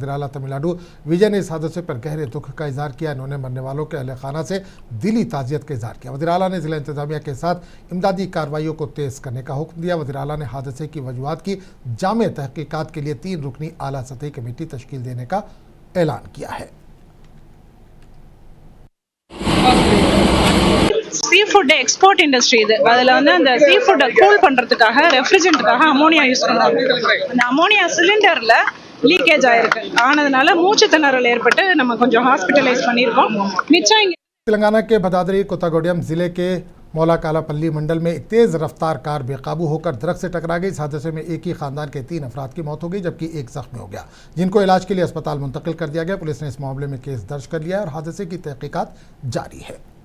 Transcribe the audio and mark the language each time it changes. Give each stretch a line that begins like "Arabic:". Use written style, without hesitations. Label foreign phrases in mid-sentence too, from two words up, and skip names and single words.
Urdu: وزیر اعلیٰ تمل ناڈو وجے نے اس حادثے پر گہرے دکھ کا اظہار کیا. انہوں نے مرنے والوں کے اہل خانہ سے دلی تعزیت کا اظہار کیا. وزیر اعلیٰ نے ضلع انتظامیہ کے ساتھ امدادی کارروائیوں کو تیز کرنے کا حکم دیا. وزیر اعلیٰ نے حادثے کی وجوہات کی جامع تحقیقات کے لیے 3 رکنی اعلیٰ سطحی کمیٹی تشکیل دینے کا اعلان کیا ہے.
English: sea food export industry
Tamil: இது, அதில் வந்து அந்த சீ ஃபுட்டை கூல் பண்ணுறதுக்காக ரெஃப்ரிஜரண்ட்டுக்காக
English: ammonia use
Tamil: பண்ணுறாங்க. அந்த அமோனியா சிலிண்டரில் லீக்கேஜ் ஆயிருக்கு, ஆனதுனால மூச்சு திணறல் ஏற்பட்டு நம்ம கொஞ்சம் ஹாஸ்பிட்டலைஸ் பண்ணியிருக்கோம். மிச்சம் இங்கே
Urdu: تلنگانہ کے بھدادری کوتہ گوڑیم ضلعے کے مولا کالاپلی منڈل میں ایک تیز رفتار کار بے قابو ہو کر درخت سے ٹکرا گئی. اس حادثے میں ایک ہی خاندان کے 3 افراد کی موت ہو گئی، جبکہ ایک زخمی ہو گیا، جن کو علاج کے لیے اسپتال منتقل کر دیا گیا. پولیس نے اس معاملے میں کیس درج کر لیا ہے اور حادثے کی تحقیقات جاری ہے.